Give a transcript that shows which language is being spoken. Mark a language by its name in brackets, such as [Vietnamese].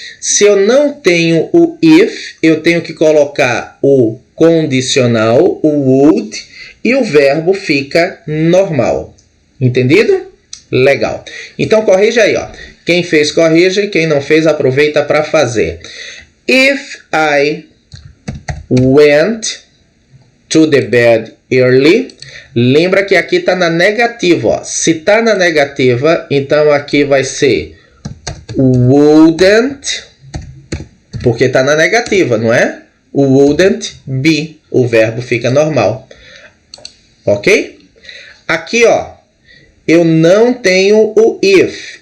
[Portuguese] Se eu não tenho o if, eu tenho que colocar o condicional, o would, e o verbo fica normal. Entendido? Legal. Então corrija aí, ó. Quem fez, corrige. Quem não fez, aproveita para fazer. [English] If I went to the bed early. [Portuguese] Lembra que aqui está na negativa, ó. Se está na negativa, então aqui vai ser wouldn't, porque está na negativa, não é? [English] Wouldn't be. [Portuguese] O verbo fica normal. Ok? Aqui, ó, eu não tenho o if.